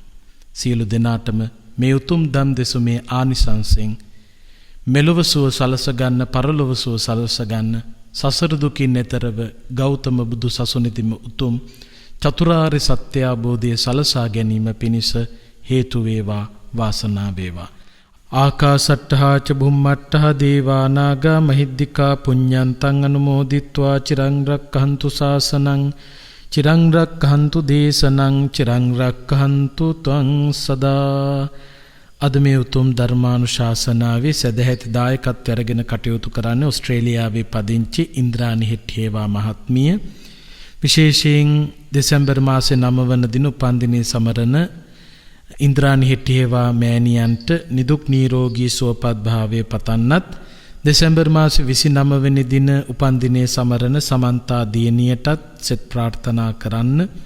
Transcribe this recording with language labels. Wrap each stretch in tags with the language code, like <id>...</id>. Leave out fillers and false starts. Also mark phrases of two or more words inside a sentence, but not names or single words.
<si>සියලු දෙනාටම මේ උතුම් දම් දෙසුමේ ආනිසංසෙන් මෙලොව සුව සලස ගන්න, පරලොව සුව සලස ගන්න, සසර දුකින් එතරව ගෞතම බුදු සසුනේදීම උතුම් චතුරාර්ය සත්‍ය අවබෝධය සලසා ගැනීම පිණිස හේතු වේවා, වාසනාව වේවා.</si> <pi>ආකාසට්ඨා ච බුම්මට්ඨා දේවා නාග මහිද්దికා පුඤ්ඤන්තං අනුමෝදිත්වා චිරං රක්ඛන්තු ශාසනං, චිරං රක්ඛන්තු දේශනං, චිරං රක්ඛන්තු ත්වං සදා.</pi> <si>අද මේ උතුම් ධර්මානුශාසනාවේ සදැහැති දායකත්වය අරගෙන කටයුතු කරන්නේ ඕස්ට්‍රේලියාවේ පදිංචි ඉන්ද්‍රාණි හෙට්ටියේවා මහත්මිය. විශේෂයෙන් දෙසැම්බර් මාසේ 9 වන දින උපන්දිනයේ සමරන ඉන්ද්‍රාණි හෙට්ටියේවා මෑණියන්ට නිදුක් නිරෝගී සුවපත් භාවය පතන්නත්, දෙසැම්බර් මාසේ 29 වෙනි දින උපන්දිනයේ සමරන සමන්තා දියණියටත් සෙත් ප්‍රාර්ථනා කරන්න.</si>